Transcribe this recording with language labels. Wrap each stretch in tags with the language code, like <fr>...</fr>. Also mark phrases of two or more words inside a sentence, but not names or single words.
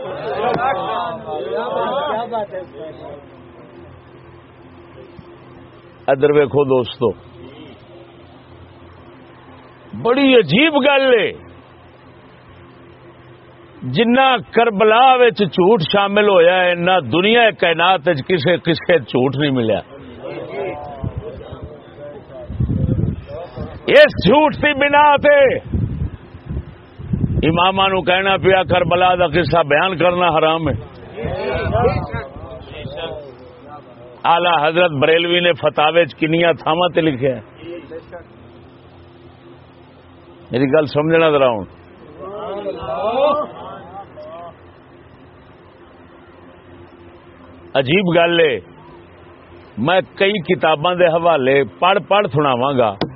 <pa>ادھر ویکھو دوستو، بڑی عجیب گل ہے. جنہ کربلا وچ جھوٹ شامل ہویا ہے نہ دنیا کائنات وچ کسے جھوٹ نہیں ملیا. اس جھوٹ کی بنا تے اماماں نو کہنا پیا کربلا دا قصہ بیان کرنا حرام ہے. اعلی حضرت بریلوی نے فتاوی چ کنیاں تھاواں تے لکھیا ہے. میری گل سمجھنا ذرا ہوں. عجیب گل ہے. میں کئی کتاباں دے حوالے پڑھ سناواں گا.</pa>